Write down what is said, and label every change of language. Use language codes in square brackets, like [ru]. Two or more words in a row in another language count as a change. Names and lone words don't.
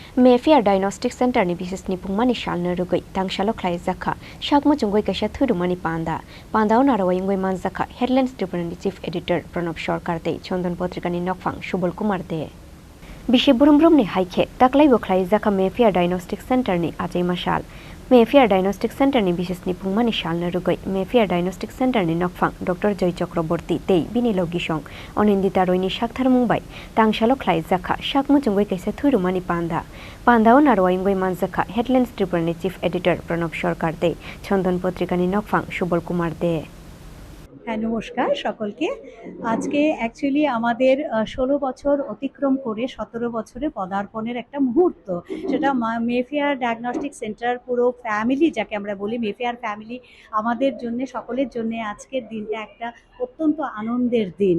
[trp] Mayfair Diagnostic Center ni Bisichisni Pungmani Salno Rugwi Salno Khlaijakha Shakmo Chungoi Kaisa Thurumani Pandao Narawai Ngoi Manjakha Headlines Tripura [en] Chief Editor [trp] Pranab Sarkar Te Chondon Potrika ni Nokphang Subol Kumar De Bishe Burum ni Haike Taklaibo Khlaijakha Mayfair Diagnostic Center ni Ajai Masal Mayfair Diagnostic Center ni Bisichisni Pungmani Salno Rugwi Mayfair Diagnostic Center ni Nokphang Dr. Joy Chakraborty Tei Bini Logisong Onindita Roini Shakthar Mumbai Salno Khlaijakha Shakmo Chungoi Kaisa Thurumani Pandao Narawai Ngoi Manjakha Headlines Tripura [en] Chief Editor [trp] Pranab Sarkar Te Chondon Potrika ni Nokphang Subol Kumar De [bn] হ্যাঁ নমস্কার সকলকে। আজকে অ্যাকচুয়ালি আমাদের 16 বছর অতিক্রম করে 17 বছরে পদার্পণের একটা মুহূর্ত, সেটা মেফেয়ার ডায়াগনস্টিক সেন্টার পুরো ফ্যামিলি যাকে আমরা বলি মেফেয়ার ফ্যামিলি, আমাদের জন্য সকলের জন্য আজকের দিনটা একটা অত্যন্ত আনন্দের দিন।